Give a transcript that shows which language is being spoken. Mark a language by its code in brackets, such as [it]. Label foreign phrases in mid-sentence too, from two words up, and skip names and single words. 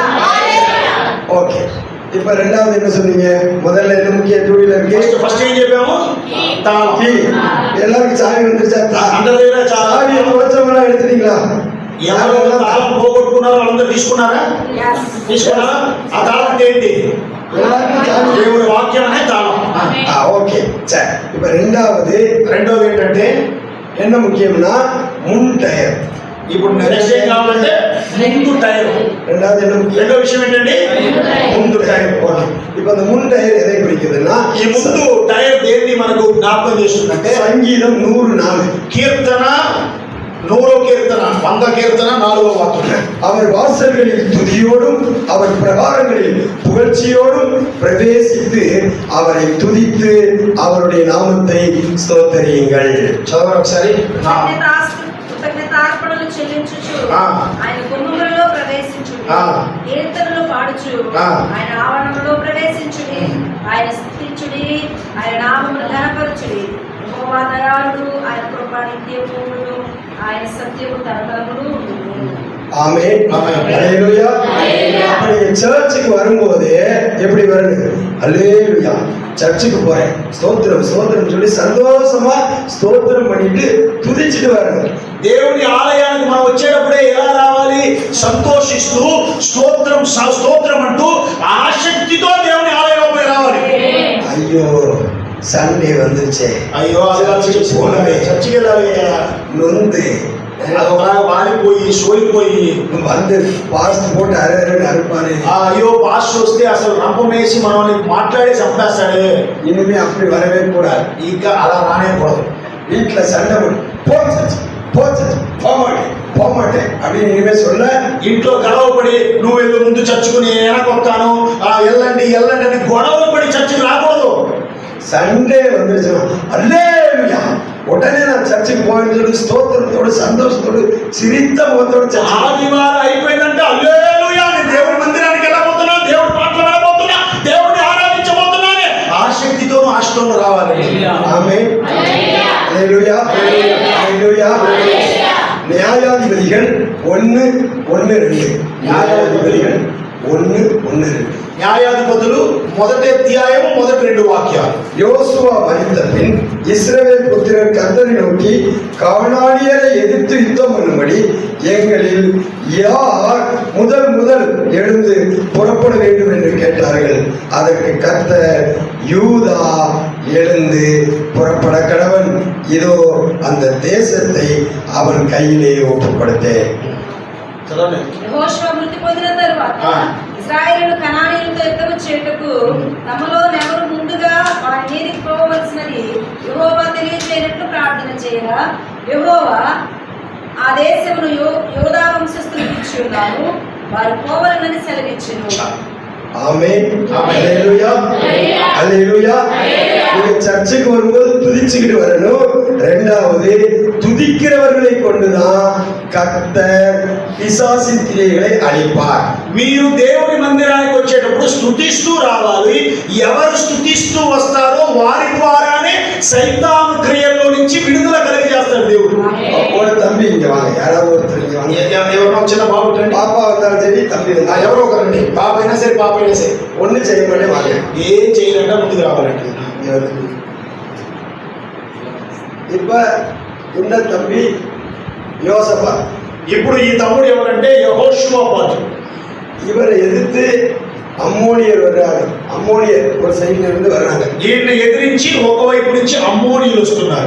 [te] ఓకే, [ta] இப்ப இப்ப ரெண்டாவது என்ன சொன்னீங்க? முதல்ல என்ன முக்கிய டூவில் இருக்கு? [te] ஃபர்ஸ்ட் ఏం చెప్పాము? తాళం. [ta] எல்லாருக்கும் சாவி வந்துருச்சா? [te] అందరూ [ta] சாவி வச்சவங்களா எடுத்துட்டீங்களா? [te] ఎవరు తాళం పోగొట్టుకున్నారో వాళ్ళందరూ తీసుకున్నారా? తీసుకున్నారా? ఆ తాళం అంటే ఏంటి? దేవుడి వాక్యం అనే తాళం. ఓకే సరే. இப்ப రెండోది ఏంటంటే [ta] என்ன முக்கியம்னா முன் டயர். [te] ఇప్పుడు నెక్స్ట్ ఏం కావాలంటే ముందు టైర్. [ta] రెండోది என்ன முக்கியம்? [te] రెండో విషయం ఏంటండి? ముందు టైర్. ఓకే. [ta] இப்ப அந்த முன் டயர் எதை குறிக்குதுன்னா, [te] ఈ ముందు టైర్ దేన్ని మనకు జ్ఞాపకం చేస్తుందంటే సంగీతం 104 కీర్తన 100వ కీర్తన 100 కీర్తన 4వ వాక్యం. [ta] அவர் வாசல்களில் துதியோடும் அவர் பிரகாரங்களில் புகழ்ச்சியோடும் பிரவேசித்து அவரை துதித்து அவருடைய நாமத்தை ஸ்தோத்தரியுங்கள். [te] చదవండి ఒకసారి. కృతజ్ఞతార్పణలు చెల్లించుచు ఆయన గుమ్మములలో ప్రవేశించుడి, కీర్తనలు పాడుచు ఆయన ఆవరణంలో ప్రవేశించుడి, ఆయన స్తుతించుడి, ఆయన నామమును ఘనపరచుడి. యెహోవా దయాళుడు, ఆయన కృప నిత్యము, ఆయన సత్యము తరతరములు ఉండును. [ta] ஆமென். அல்லேலூயா. அப்படி சர்ச்சுக்கு வரும்போது எப்படி வரணும்? அல்லேலூயா. சர்ச்சுக்கு போறேன், ஸ்தோத்திரம் ஸ்தோத்திரம் சொல்லி சந்தோஷமா ஸ்தோத்திரம் பண்ணிட்டு துதிச்சிட்டு வரணும். [te] దేవుని ఆలయానికి మనం వచ్చేటప్పుడే ఎలా రావాలి? సంతోషిస్తూ స్తోత్రం స్తోత్రం అంటూ ఆసక్తితో దేవుని ఆలయంలోకి రావాలి. [ta] ஐயோ சண்டே வந்துருச்சே, [te] అయ్యో చర్చికి వెళ్ళాలి [ta] நொந்து [te] అది ఒకలాగా వాడిపోయి సోలిపోయి [ta] வந்து பாஸ்ட் போட்டு அரைன்னு அறுப்பாரு. [te] అయ్యో పాస్టర్ వస్తే అసలు రంపమేసి మనల్ని మాట్లాడి చంపేస్తాడు. [ta] இனிமே அப்படி வரவே கூடாது. [te] ఇంకా అలా రానేకూడదు. [ta] வீட்டுல சண்டை போச்சு போமாட்டேன் அப்படின்னு இனிமே சொல்ல, [te] ఇంట్లో గొడవపడి నువ్వు వెళ్ళు ముందు చర్చుకుని వెనకొస్తాను వెళ్ళండి అని గొడవలు పడి చర్చకు రాకూడదు. [ta] சண்டே வந்துருச்சுன்னா அல்லேலூயா, உடனே நான் சர்ச்சுக்கு போவேன்னு சொல்லி ஸ்தோத்திரத்தோடு சந்தோஷத்தோடு சிரித்த முகத்தோடு [te] ఆదివారం అయిపోయిందంటే హల్లెలూయా నేను దేవుడి మందిరానికి వెళ్ళబోతున్నా, దేవుడి పాటలు వినబోతున్నా, దేవుడిని ఆరాధించబోతున్నానే ఆసక్తితోనూ ఆశతోనూ రావాలి. [ta] ஆமென். அல்லேலூயா. அல்லேలూయా. நியாயாதிபதிகள் 1:1-2. நியாயாதிபதிகள் 1:1-2. [te] న్యాయాధిపతులు 1వ అధ్యాయం 1-2 వాక్యాలు. [ta] யோசுவா மரித்த பின் இஸ்ரவேல் புத்திரர் கர்த்தரை நோக்கி, கானானியரை எதிர்த்து யுத்தம் பண்ணும்படி எங்களில் யார் முதல் எழுந்து புறப்பட வேண்டும் என்று கேட்டார்கள். அதற்கு கர்த்தர், யூதா எழுந்து புறப்பட கடவன், இதோ அந்த தேசத்தை அவன் கையிலே ஒப்புக்கொடுத்தேன். [te] యెహోషువ మృతి పొందిన తరువాత ఇశ్రాయేలు కనానీయులతో యుద్ధము చేయుటకు తమలో ఎవరు ముందుగా వారి మీదికి పోవలసినది యెహోవా తెలియజేయనట్లు ప్రార్థన చేయగా, యెహోవా ఆ దేశమును యోధా వంశస్థులకు ఇచ్చి ఉన్నాను, వారు పోవలనని సెలవిచ్చెను. [ta] ஆமென். அல்லேலூயா. அல்லேலூயா. நீங்க சர்ச்சுக்கு வரும்போது துதிச்சுக்கிட்டு வரணும். ரெண்டாவது, துதிக்கிறவர்களை கொண்டுதான் கர்த்தர் பிசாசின் கிரியைகளை அழிப்பார். [te] మీరు దేవుని మందిరానికి వచ్చేటప్పుడు స్తుతిస్తూ రావాలి. ఎవరు స్తుతిస్తూ వస్తారో వారి ద్వారానే సైతాను క్రియల్లో నుంచి విడుదల కలిగజేస్తాడు దేవుడు. [ta] ஒரு தம்பி இங்க வாங்க, யாராவது ஒருத்தர் இங்க வாங்க. [te] ఎవరో చిన్న బాబు [ta] பாப்பா வந்தாலும் சரி, தம்பி [te] ఎవరో ఒకరండి, బాబు అయినా సరే పాప అయినా సరే [ta] ஒன்னும் செய்ய மாட்டே வாங்க. [te] ఏం చేయాలంటే ముందుకు రావాలండి. [ta] இப்ப இந்த தம்பி யோசப்பா. [te] ఇప్పుడు ఈ తమ్ముడు ఎవరంటే యెహోషువపాతు. [ta] இவரை எதிர்த்து [te] అమ్మోనియర్ వర్రారు. అమ్మోనియర్ ఒక సైడ్ నుండి వర్రాங்க. ఈయన్ని ఎదిరించి ఒకవైపు నుంచి అమ్మోనీయులు వస్తున్నారు,